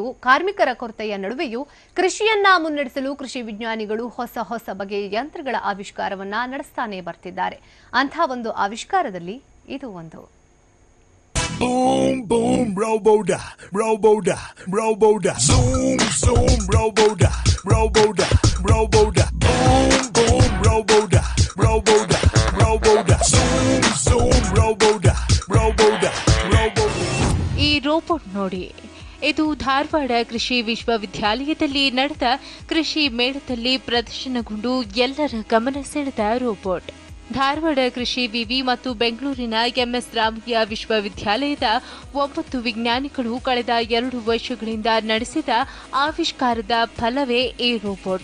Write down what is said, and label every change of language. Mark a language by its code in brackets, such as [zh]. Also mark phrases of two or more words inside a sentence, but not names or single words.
[kn] ಕಾರ್ಮಿಕರ ಕೊರತೆಯ ನಡುವೆಯೂ ಕೃಷಿಯನ್ನ ಮುನ್ನಡೆಸಲು ಕೃಷಿ ವಿಜ್ಞಾನಿಗಳು ಹೊಸ ಬಗೆಯ ಯಂತ್ರಗಳ ಆವಿಷ್ಕಾರವನ್ನ ನಡೆಸ್ತಾನೆ ಬರ್ತಿದ್ದಾರೆ. ಅಂಥ ಒಂದು ಆವಿಷ್ಕಾರದಲ್ಲಿ ಇದು ಒಂದು. [en] Boom, boom, Roboda, Roboda, Roboda. Zoom, zoom, Roboda, Roboda, Roboda. Boom, boom, Roboda, Roboda, Roboda. Zoom, zoom, Roboda, Roboda, Roboda. [kn] ಈ ರೋಬೋಟ್ ನೋಡಿ, ಇದು ಧಾರವಾಡ ಕೃಷಿ ವಿಶ್ವವಿದ್ಯಾಲಯದಲ್ಲಿ ನಡೆದ ಕೃಷಿ ಮೇಳದಲ್ಲಿ ಪ್ರದರ್ಶನಗೊಂಡು ಎಲ್ಲರ ಗಮನ ಸೆಳೆದ ರೋಬೋಟ್. ಧಾರವಾಡ ಕೃಷಿ ವಿವಿ ಮತ್ತು ಬೆಂಗಳೂರಿನ ಎಂಎಸ್ ರಾಮಯ್ಯ ವಿಶ್ವವಿದ್ಯಾಲಯದ 9 ವಿಜ್ಞಾನಿಗಳು ಕಳೆದ 2 ವರ್ಷಗಳಿಂದ ನಡೆಸಿದ ಆವಿಷ್ಕಾರದ ಫಲವೇ ಈ ರೋಬೋಟ್.